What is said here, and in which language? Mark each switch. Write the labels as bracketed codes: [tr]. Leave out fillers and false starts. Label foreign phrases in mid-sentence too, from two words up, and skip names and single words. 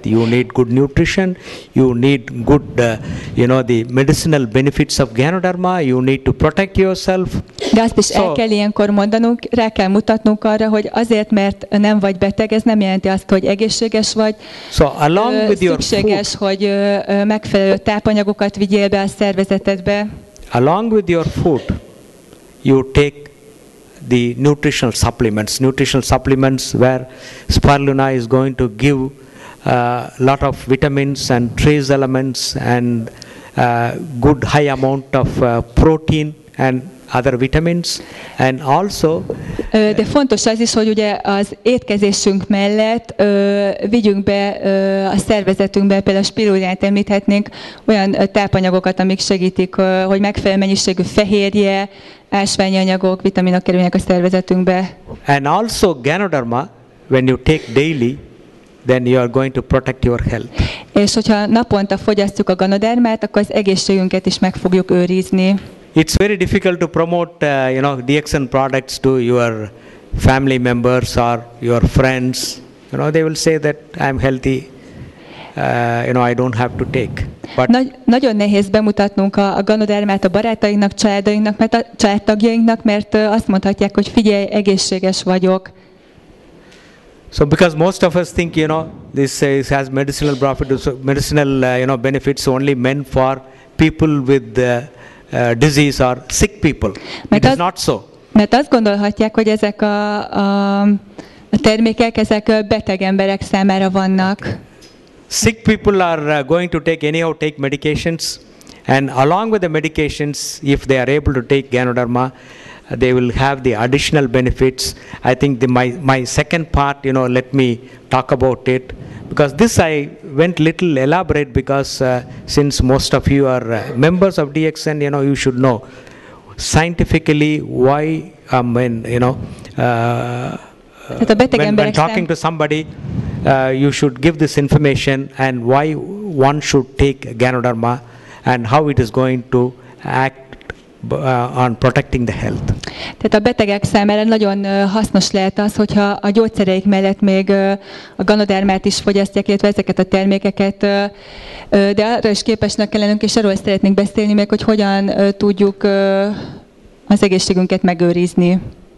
[en] You need good nutrition. You need good, the medicinal benefits of Ganoderma. You need to protect yourself. [hu] De azt is el kell ilyenkor mondanunk, rá kell mutatnunk arra, hogy azért, mert nem vagy beteg, ez nem jelenti azt, hogy egészséges vagy. [en] So along with your [hu] szükséges, [en] food, [hu] hogy megfelelő tápanyagokat vigyél be a szervezetedbe. [en] Along with your food, you take the nutritional supplements where spirulina is going to give lot of vitamins and trace elements and good high amount of protein and other vitamins, and also [hu] de fontos az is, hogy ugye az étkezésünk mellett vigyünk be a szervezetünkbe, például a spirulínát említhetnénk, olyan tápanyagokat, amik segítik, hogy megfelelő mennyiségű fehérje, ásványi anyagok, vitaminok kerülnek a szervezetünkbe. [en] And also Ganoderma, when you take daily, then you are going to protect your health. [hu] És hogyha naponta fogyasztjuk a Ganodermát, akkor az egészségünket is meg fogjuk őrizni. [en] It's very difficult to promote, DXN products to your family members or your friends. They will say that I'm healthy. I don't have to take. But [hu] Nagyon nehéz bemutatnunk a Ganodermát a barátainknak, családtagjainknak, mert azt mondhatják, hogy figyelj, egészséges vagyok. [en] So because most of us think, this has medicinal benefits only meant for people with disease or sick people. It is not so. [hu] Mert azt gondolhatják, hogy ezek a termékek, ezek beteg emberek számára vannak. [en] Sick people are going to take medications, and along with the medications, if they are able to take Ganoderma, they will have the additional benefits. I think my second part, let me talk about it, because this I went little elaborate because since most of you are members of DXN, you should know scientifically why when talking to somebody, you should give this information and why one should take Ganoderma and how it is going to act on protecting the health. [hu] Tehát a betegek számára nagyon hasznos lehet az, hogyha a gyógyszereik mellett még a Ganodermát is fogyasztják, illetve ezeket a termékeket, de arra is képesnek kell lennünk, és arról szeretnénk beszélni még, hogy hogyan tudjuk az egészségünket megőrizni.